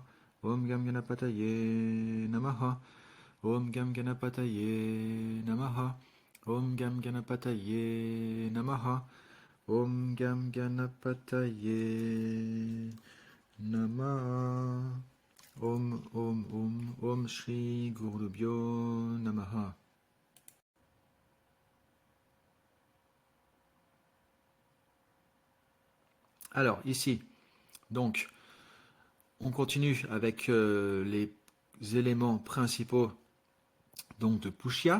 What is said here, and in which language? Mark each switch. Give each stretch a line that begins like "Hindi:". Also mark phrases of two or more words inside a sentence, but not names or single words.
Sanskrit: ॐ गं गणपतये नमः। ॐ गं गणपतये नमः. ॐ गं गणपतये नमः. ॐ गं गणपतये नमः. ॐ श्री गुरुभ्यो नमः.
French: Alors, ici, donc, on continue avec les éléments principaux donc, de Pushya.